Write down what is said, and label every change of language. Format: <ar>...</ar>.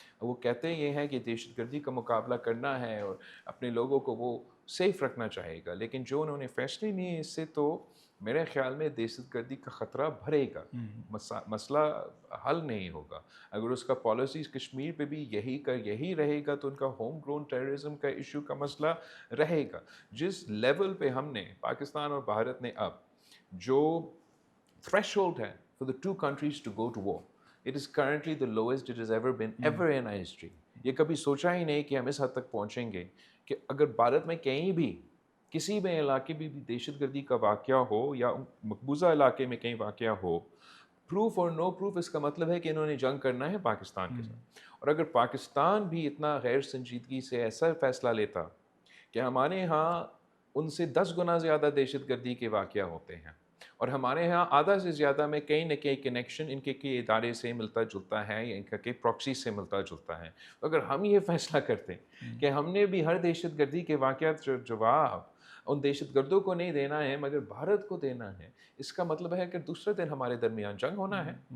<ur>وہ کہتے یہ ہیں کہ دہشت گردی کا مقابلہ کرنا ہے اور اپنے لوگوں کو وہ سیف رکھنا چاہے گا, لیکن جو انہوں نے فیصلے لیے اس سے تو میرے خیال میں دہشت گردی کا خطرہ بڑھے گا, مسئلہ حل نہیں ہوگا. اگر اس کا پالیسیز کشمیر پہ بھی یہی رہے گا تو ان کا ہوم گرون ٹیررزم کا ایشو کا مسئلہ رہے گا. جس لیول پہ ہم نے پاکستان اور بھارت نے اب جو</ur> <en>Threshold ہے for the 2 countries to go to war, it is currently the lowest it has ever been ever in our history.</en> <ur>یہ کبھی سوچا ہی نہیں کہ ہم اس حد تک پہنچیں گے کہ اگر بھارت میں کہیں بھی کسی بھی علاقے بھی دہشت گردی کا واقعہ ہو یا مقبوضہ علاقے میں کہیں واقعہ ہو, پروف اور نو پروف, اس کا مطلب ہے کہ انہوں نے جنگ کرنا ہے پاکستان کے ساتھ. اور اگر پاکستان بھی اتنا غیر سنجیدگی سے ایسا فیصلہ لیتا کہ ہمارے ہاں ان سے 10 گنا زیادہ دہشت گردی کے واقعہ ہوتے ہیں اور ہمارے ہاں آدھا سے زیادہ میں کہیں نہ کہیں کنیکشن ان کے ادارے سے ملتا جلتا ہے یا ان کے پراکسی سے ملتا جلتا ہے, اگر ہم یہ فیصلہ کرتے کہ ہم نے بھی ہر دہشت گردی کے واقعات جواب ان دہشت گردوں کو نہیں دینا ہے مگر بھارت کو دینا ہے, اس کا مطلب ہے کہ دوسرے دن ہمارے درمیان جنگ ہونا ہے.</ur>